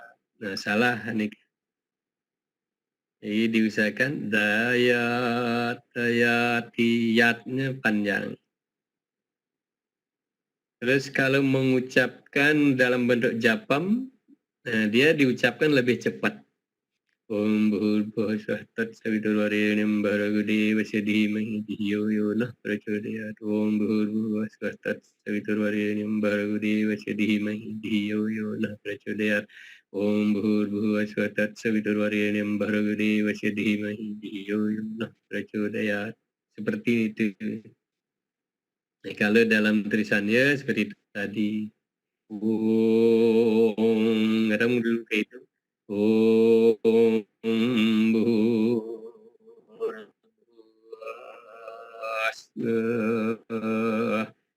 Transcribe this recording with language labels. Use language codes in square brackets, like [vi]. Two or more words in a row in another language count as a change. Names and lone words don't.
[id] Nah, salah nih. Jadi diusahakan yatnya panjang. Terus kalau mengucapkan dalam bentuk japam, dia diucapkan lebih cepat. [sa] ॐ भूर्भुवः स्वः तत्सवितुर्वरेण्यं भर्गो देवस्य धीमहि धियो यो नः प्रचोदयात्. ॐ भूर्भुवः स्वः तत्सवितुर्वरेण्यं भर्गो देवस्य धीमहि धियो यो नः प्रचोदयात्. ॐ भूर्भुवः स्वः तत्सवितुर्वरेण्यं भर्गो देवस्य धीमहि धियो यो नः प्रचोदयात्. [id] Seperti itu. Nah, kalau dalam tulisannya seperti itu tadi. Om, ngadang dulu kayak itu. [sa] ॐ भूर्भुवः स्वः